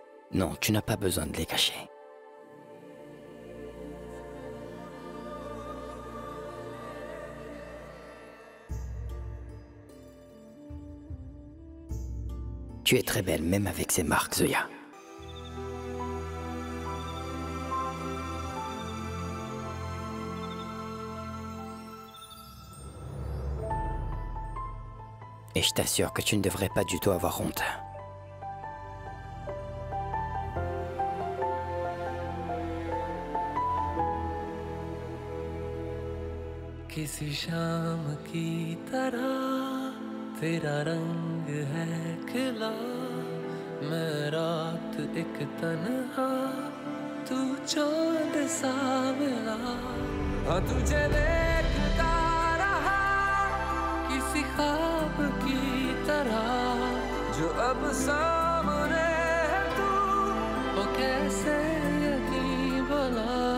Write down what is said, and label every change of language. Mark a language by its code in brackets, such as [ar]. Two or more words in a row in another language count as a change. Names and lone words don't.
[fr] Non, tu n'as pas besoin de les cacher. Tu es très belle, même avec ces marques, Zoya. Et je t'assure que tu ne devrais pas du tout avoir honte. [hi] किसी शाम की तरह तेरा रंग है खिला मैं रात एक तन्हा तू चांद सा मिला हाँ तुझे देखता रहा किसी ख्वाब की तरह जो अब सामने है तू वो कैसे यकीन भला